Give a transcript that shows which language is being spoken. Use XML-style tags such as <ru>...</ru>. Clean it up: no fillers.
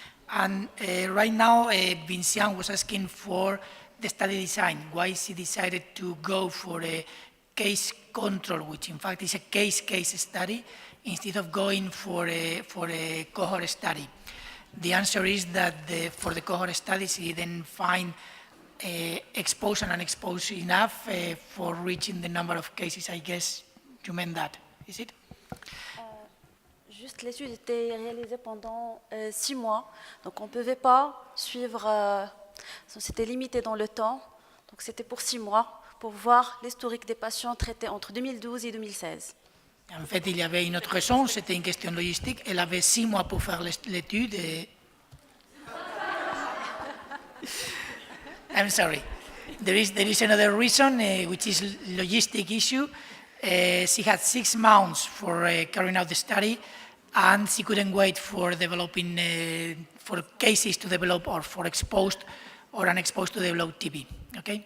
<en>And right now, Vincent was asking for the study design, why she decided to go for a case control, which in fact is a case study, instead of going for a cohort study. The answer is that for the cohort study, she didn't find exposed and unexposed enough for reaching the number of cases. I guess you meant that, is it?</en> <fr>Juste, l'étude était réalisée pendant 6 mois, donc on ne pouvait pas suivre, c'était limité dans le temps, donc c'était pour 6 mois, pour voir l'historique des patients traités entre 2012 et 2016. En fait, il y avait une autre raison, c'était une question logistique. Elle avait 6 mois pour faire l'étude et...</fr> <en>I'm sorry. There is another reason, which is logistic issue. She had 6 months for carrying out the study, and she couldn't wait for developing, for cases to develop or for exposed or unexposed to develop TB. Okay?</en>